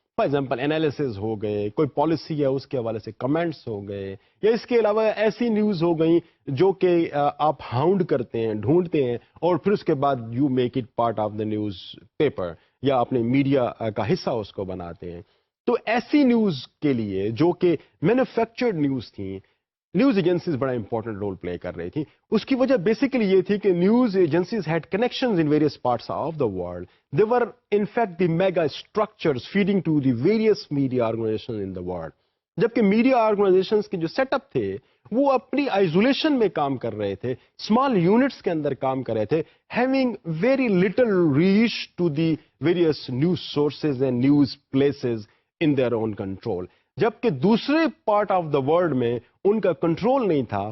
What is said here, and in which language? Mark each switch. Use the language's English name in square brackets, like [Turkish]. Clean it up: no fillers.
[Urdu] For example analysis ہو گئے، کوئی policy ہے اس کے حوالے سے کمنٹس ہو گئے، یا اس کے علاوہ ایسی نیوز ہو گئی جو کہ آپ ہاؤنڈ کرتے ہیں، ڈھونڈتے ہیں، اور پھر اس کے بعد [English] you make it part of the newspaper [Urdu] یا اپنے میڈیا کا حصہ اس کو بناتے ہیں. تو ایسی نیوز کے لیے جو کہ مینوفیکچرڈ نیوز تھیں، نیوز ایجنسیز بڑا امپورٹنٹ رول پلے کر رہی تھیں. اس کی وجہ بیسیکلی یہ تھی کہ [English] News agencies had connections in various parts of the world. They were in fact the mega structures feeding to the various media organization in the world. [Urdu] جبکہ میڈیا آرگنائزیشنز کے جو سیٹ اپ تھے وہ اپنی isolation میں کام کر رہے تھے، اسمال یونٹس کے اندر کام کر رہے تھے، [English] Having very little reach to the various news sources and news places in their own control. [Urdu] جبکہ دوسرے پارٹ آف دا ورلڈ میں ان کا کنٹرول نہیں تھا.